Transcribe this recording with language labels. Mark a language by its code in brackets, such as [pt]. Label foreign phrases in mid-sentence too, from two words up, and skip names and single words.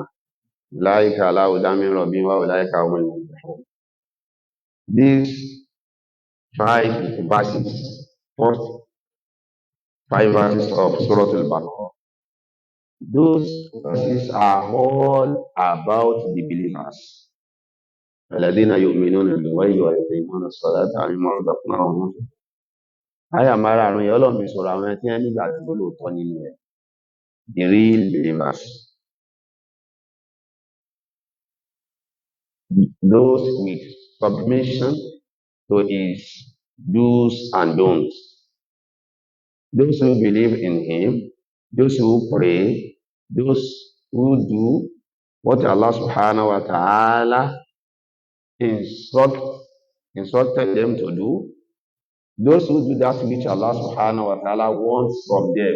[en] Like Allah Udamin Rabbi wa like these 5 verses, first 5 verses of Surah Al-Baqarah. Those verses are all about the believers. [ar] الذين يؤمنون بالغيب ويقيمون الصلاة ومما رزقناهم ينفقون. [yo] Àyà márààrún yẹn Ọlọ́run fi sọ̀rọ̀ àwọn tí wọ́n nígbà tí ó lóòótọ́ nínú ẹ̀. [en] The real believers. Those with submission to his do's and don'ts. Those who believe in him, those who pray, those who do what Allah [ar] سبحانه وتعالى [en] instructed them to do, those who do that which Allah [ar] سبحانه وتعالى [en] wants from them.